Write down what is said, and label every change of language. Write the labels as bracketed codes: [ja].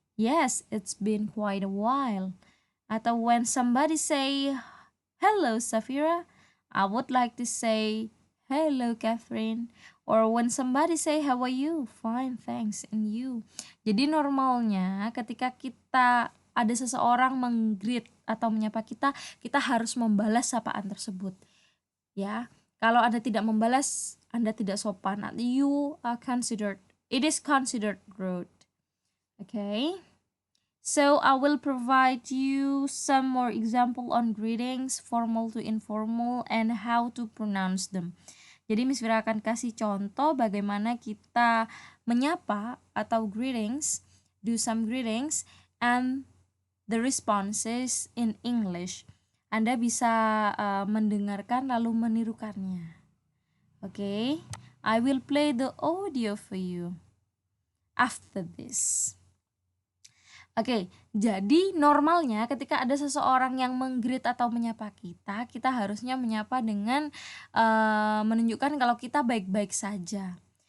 [en] Yes, it's been quite a while. Atau when somebody say hello Safira, I would like to say hello Catherine. Or when somebody say how are you? Fine, thanks. And you? [id] Jadi normalnya ketika kita ada seseorang menggreet atau menyapa kita, kita harus membalas sapaan tersebut. Ya, kalau Anda tidak membalas, Anda tidak sopan. [en] You are considered, it is considered rude. Okay. So I will provide you some more example on greetings, formal to informal, and how to pronounce them. [id] Jadi Miss Vira akan kasih contoh bagaimana kita menyapa atau greetings, [en] do some greetings, and the responses in English. [id] Anda bisa mendengarkan lalu menirukannya. [en] Okay, I will play the audio for you after this. [id] Oke, jadi normalnya ketika ada seseorang yang menggreet atau menyapa kita, kita harusnya menyapa dengan menunjukkan kalau kita baik-baik saja.